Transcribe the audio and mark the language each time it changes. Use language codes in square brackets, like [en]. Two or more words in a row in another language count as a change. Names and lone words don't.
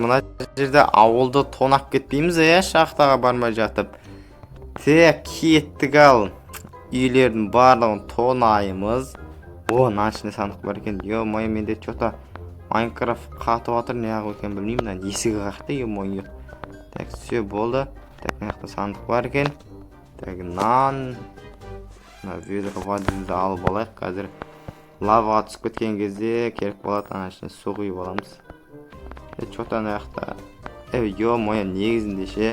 [kk] Мына жерде ауылды тонап кетпейміз, шахтаға бармай жатып. Тек кеттік ал. Үйлердің барлығын тонаймыз. Мына ішінде сандық бар екен. Ё-мое, менде что-то Майнкрафт қатып отыр, не ақ екен білмеймін. Есігі қақты, [ru] ё-мое. Так, все [kk] болды. Так, мына жақта сандық бар екен. Так, нан. Ведро водымызды алып алайық. Қазір лаваға түсіп кеткен кезде керек болады, ана ішіне су құйып аламыз. Что-то ана жақта. Ё-мое, негізінде ше.